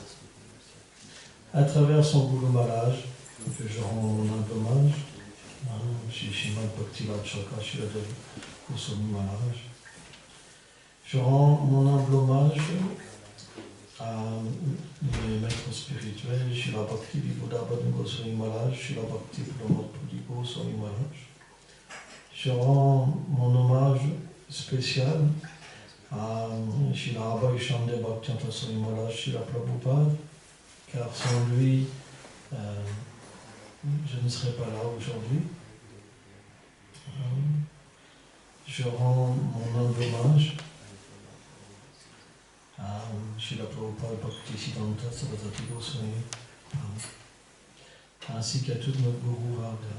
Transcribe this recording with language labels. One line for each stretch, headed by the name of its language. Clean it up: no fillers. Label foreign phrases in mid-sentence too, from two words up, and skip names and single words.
French: À travers son Guru Maharaj, que je rends mon humble hommage, chez Srimad Bhakti Swami Maharaj. Je rends mon humble hommage à mes maîtres spirituels, Srila Bhakti Nandan Swami Maharaj, Srila Bhakti Nandan Swami Maharaj. Je rends mon hommage spécial à Srila Abhay Chandra Bhakti Swami Maharaj, Srila Prabhupada, car sans lui, je ne serais pas là aujourd'hui. Je rends mon humble hommage à Srila Prabhupada Bhakti Siddhanta Saraswati Goswami, ainsi qu'à tout notre Guru Varga.